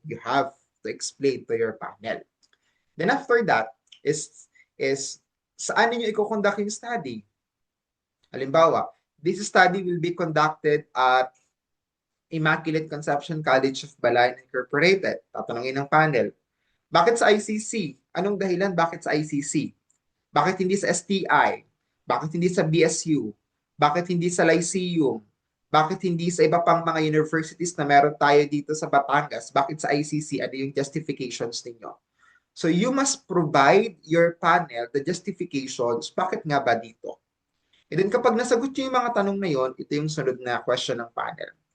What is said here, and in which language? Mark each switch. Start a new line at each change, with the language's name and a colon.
English: You have to explain to your panel. Then after that, is
Filipino: saan ninyo i-conduct yung study? Halimbawa,
English: this study will be conducted at Immaculate Conception College of Balayan Incorporated.
Filipino: Tatanungin ng panel, bakit sa ICC? Anong dahilan bakit sa ICC? Bakit hindi sa STI? Bakit hindi sa BSU? Bakit hindi sa Lyceum? Bakit hindi sa iba pang mga universities na meron tayo dito sa Batangas? Bakit sa ICC? Ano yung justifications ninyo?
English: So you must provide your panel the justifications.
Filipino: Bakit nga ba dito?
English: And then
Filipino: kapag nasagot nyo yung mga tanong na yon, ito yung sunod na question ng panel.